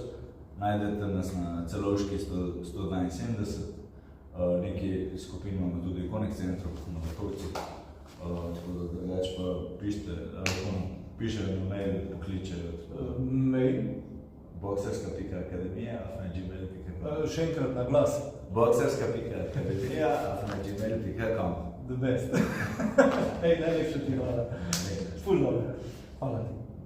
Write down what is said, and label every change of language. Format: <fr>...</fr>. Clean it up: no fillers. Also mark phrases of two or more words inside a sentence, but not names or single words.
<sl>Najdete nas na Celovški 172, neki skupin imamo tudi v Connect centru na Vrtovci. Tako da drugače pa pišejo na mail, pokličejo. Mail? boxerska.akademija@gmail.com. Še enkrat na glas. boxerska.akademija@gmail.com.</sl> <en>The best.</en> <sl>Najlepša ti hvala. Ful dobro. Hvala ti.</sl>